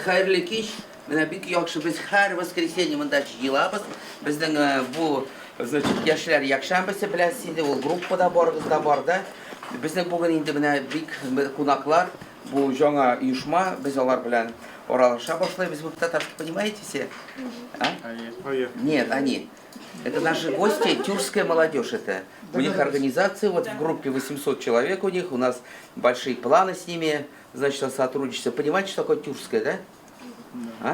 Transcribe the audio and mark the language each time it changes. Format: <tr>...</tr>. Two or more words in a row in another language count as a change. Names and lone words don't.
<tt>Хайрлы кич, бик яхшы без һәр воскресенье монда җыелабыз. Безнең бу, значит, яшьләр якшәмбесе беләсез инде, ул группада барыгыз да бар да. Безнең бүген инде менә бик кунаклар, бу жаңа оешма, без алар белән аралаша башлайбыз.</tt> <ru>Вы татарский понимаете все? А? Нет, они. Это наши гости, тюркская молодежь это. У них организация, вот в группе 800 человек у них, у нас большие планы с ними, значит, о сотрудничестве. Понимаете, что такое тюркское, да? А?</ru>